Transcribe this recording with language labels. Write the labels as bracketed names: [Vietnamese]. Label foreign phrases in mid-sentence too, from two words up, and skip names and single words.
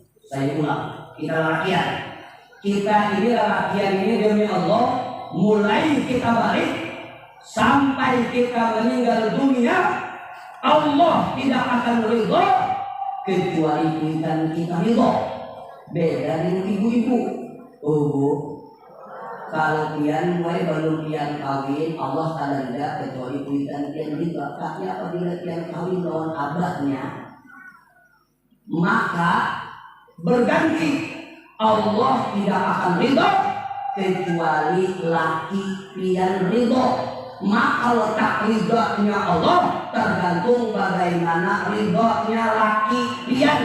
[Indonesian] Saya ulang, kita rakyat, kita ini rakyat ini demi Allah, mulai kita balik sampai kita meninggal dunia, Allah tidak akan ridho kecuali berikan kita hidup. Beda dengan ibu-ibu. [Banjar] Oh Bu, kalau pian mulai belum pian kawin, Allah tak ada kecuali berikan pian hidup. Tapi apabila pian kawin lawan abahnya, [Indonesian] maka berganti Allah tidak akan ridho kecuali [Banjar] laki pian [Indonesian] ridho. Maka letak ridhonya Allah tergantung bagaimana ridhonya [Banjar] laki pian.